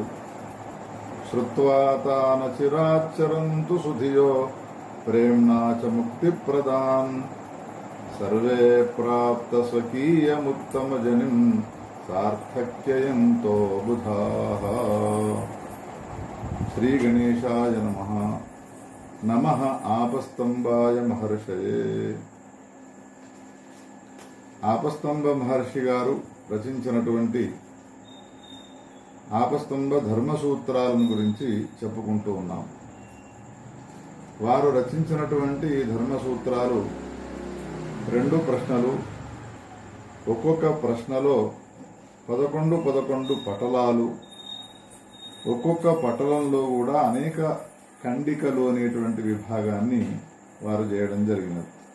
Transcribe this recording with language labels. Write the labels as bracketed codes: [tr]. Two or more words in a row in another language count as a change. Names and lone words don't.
[sa] श्रुत्वा तान् चिराच्चरन्तु सुधियो प्रेम्णा च मुक्तिप्रदान्। सर्वे प्राप्तस्वकीयमुत्तमजनिं सार्थक्ययन्तो बुधाः। श्री गणेशाय नमः। नमः आपस्तंभाय महर्षये। [te] ఆపస్తంభ మహర్షి గారు రచించినటువంటి ఆపస్తంభ ధర్మ సూత్రాలను గురించి చెప్పుకుంటూ ఉన్నాం. వారు రచించినటువంటి ధర్మ సూత్రాలు 2 ప్రశ్నలు, ఒక్కొక్క ప్రశ్నలో 11 పటలాలు, ఒక్కొక్క పటలంలో కూడా అనేక ఖండికలు అనేటువంటి విభాగాన్ని వారు చేయడం జరిగినది.